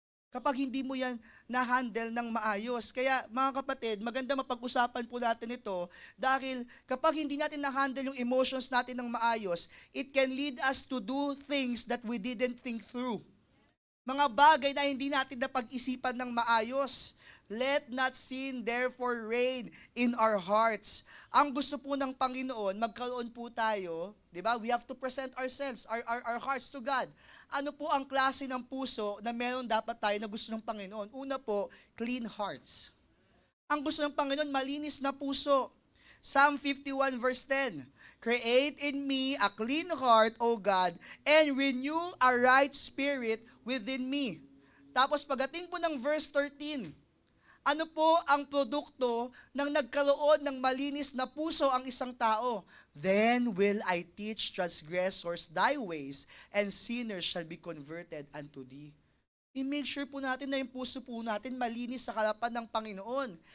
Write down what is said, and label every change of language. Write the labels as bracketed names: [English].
[Filipino] Kapag hindi mo yan na-handle ng maayos. Kaya mga kapatid, maganda mapag-usapan po natin ito dahil kapag hindi natin na-handle yung emotions natin ng maayos, [English] it can lead us to do things that we didn't think through. [Filipino] Mga bagay na hindi natin napag-isipan ng maayos. [English] Let not sin therefore reign in our hearts. [Filipino] Ang gusto po ng Panginoon, magkaroon po tayo, di ba? [English] We have to present ourselves, our hearts to God. [Filipino] Ano po ang klase ng puso na meron dapat tayo na gusto ng Panginoon? Una po, [English] clean hearts. [Filipino] Ang gusto ng Panginoon, malinis na puso. [English] Psalm 51 verse 10, Create in me a clean heart, O God, and renew a right spirit within me. [Filipino] Tapos pagdating po ng verse 13, ano po ang produkto ng nagkaroon ng malinis na puso ang isang tao? [English] Then will I teach transgressors thy ways, and sinners shall be converted unto thee. [Filipino] I-make sure po natin na yung puso po natin malinis sa harapan ng Panginoon.